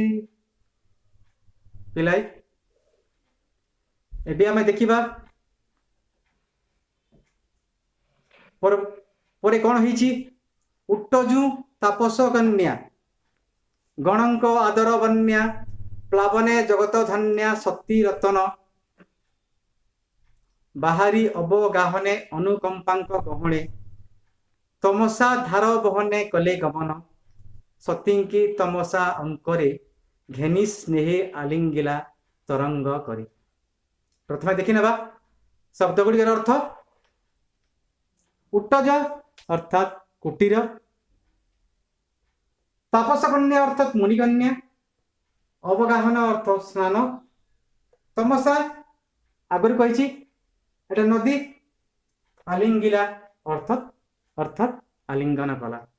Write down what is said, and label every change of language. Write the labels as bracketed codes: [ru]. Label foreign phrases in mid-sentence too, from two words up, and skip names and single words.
[or] ପିଲେଇ ଏବେ ଆମେ ଦେଖିବା ପରେ କଣ ହୋଇଛି। ଉଟଜୁ ତାପସ କନ୍ୟା ଗଣଙ୍କ ଆଦର ବନ୍ୟା, ପ୍ଳାବନେ ଜଗତ ଧନ୍ୟା ସତୀ ରତନ, ବାହାରି ଅବଗାହନେ ଅନୁକମ୍ପାଙ୍କ ଗହଣେ, ତମସା ଧାର ବହନେ କଲେ ଗମନ, ସତୀ କି ତମସା ଅଙ୍କରେ, ଘେନି ସ୍ନେହେ ଆଲିଙ୍ଗିଲା ତରଙ୍ଗ କରେ। ପ୍ରଥମ ଦେଖି ନେବା ଶବ୍ଦ ଗୁଡ଼ିକର ଅର୍ଥ। ଉଟଜ ଅର୍ଥାତ କୁଟୀର, ତାପସ କନ୍ୟା ଅର୍ଥାତ ମୁନିକନ୍ୟା, ଅବଗାହନ ଅର୍ଥ ସ୍ନାନ, ତମସା ଆଗର କହି ଏଟା ନଦୀ, ଆଲିଙ୍ଗିଲା ଅର୍ଥାତ ଆଲିଙ୍ଗନ କଲା।